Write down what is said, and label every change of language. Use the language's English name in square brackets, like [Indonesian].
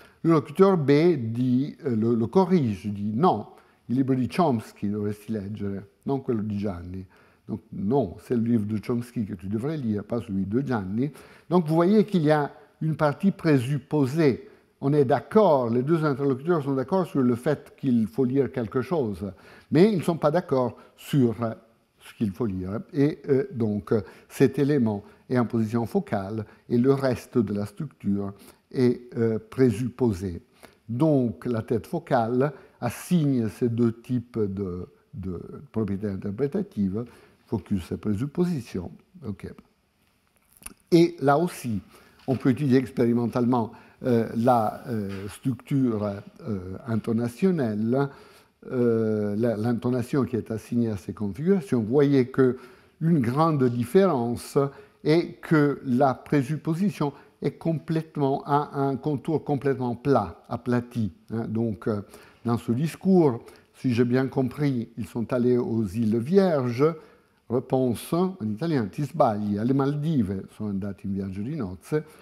[French] Le locuteur B le corrige, dit non, [Italian] il libro di Chomsky dovresti leggere, non quello di Gianni. [French] Donc non, c'est le livre de Chomsky que tu devrais lire, pas celui de Gianni. Donc vous voyez qu'il y a une partie présupposée. On est d'accord, les deux interlocuteurs sont d'accord sur le fait qu'il faut lire quelque chose, mais ils ne sont pas d'accord sur ce qu'il faut lire. Et donc cet élément est en position focale et le reste de la structure est présupposé. Donc la tête focale assigne ces deux types de propriétés interprétatives, focus et présupposition. Okay. Et là aussi, on peut étudier expérimentalement la structure intonationnelle, l'intonation qui est assignée à ces configurations. Vous voyez qu'une grande différence est que la présupposition est a un contour complètement plat, aplati. Donc, dans ce discours, si j'ai bien compris, ils sont allés aux îles Vierges. Réponse en italien, [Italian] ti sbagli, alle Maldive sono andati in viaggio di nozze.